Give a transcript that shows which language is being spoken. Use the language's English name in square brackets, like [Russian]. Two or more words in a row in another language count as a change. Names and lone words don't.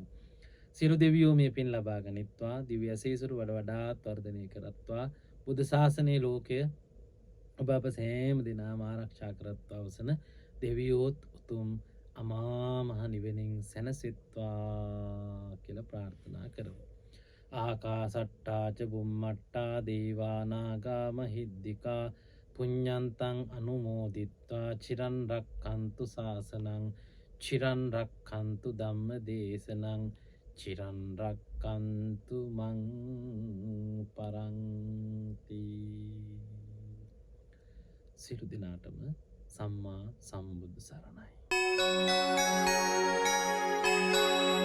[Sinhala] සියලු දෙවියෝ මේ පින් ලබා ගනිත්වා, දිව්‍ය අසීසුරු වඩ වඩාත් වර්ධනය කරත්වා, බුද්ධ ශාසනයේ ලෝකය ඔබ අප සෑම දෙනාම ආරක්ෂා කරත්වා වසන දෙවියෝත් උතුම් අමා මහ නිවනින් සැනසෙත්වා කියලා ප්‍රාර්ථනා කරමු. [Pali] ආකාසට්ටා ච බුම්මට්ටා දේවා නාග මහිද්దికා පුඤ්ඤන්තං අනුමෝදිත්වා චිරන් රක්ඛන්තු ශාසනං චිරන් රක්ඛන්තු ධම්ම දේශනං චිරන් රක්ඛන්තු මං පරන්ති. [Sinhala] සියලු දිනාටම සම්මා සම්බුදු සරණයි.